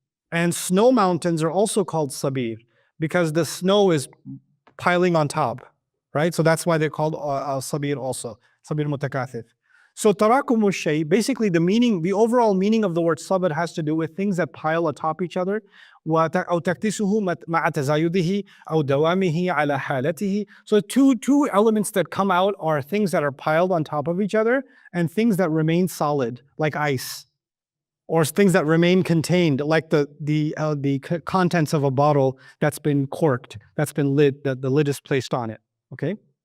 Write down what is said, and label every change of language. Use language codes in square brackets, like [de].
[en] And snow mountains are also called sabir, because the snow is piling on top. Right? So that's why they're called sabir also, sabir mutakathif. So tarakumu shay, basically the overall meaning of the word sabr has to do with things that pile atop each other. [ar] أو تكتسه مع تزايده أو دوامه على حالته. [en] So two elements that come out are things that are piled on top of each other and things that remain solid, like ice. or things that remain contained, like the contents of a bottle that's been corked, that's been lid, that the lid is placed on it. Okay.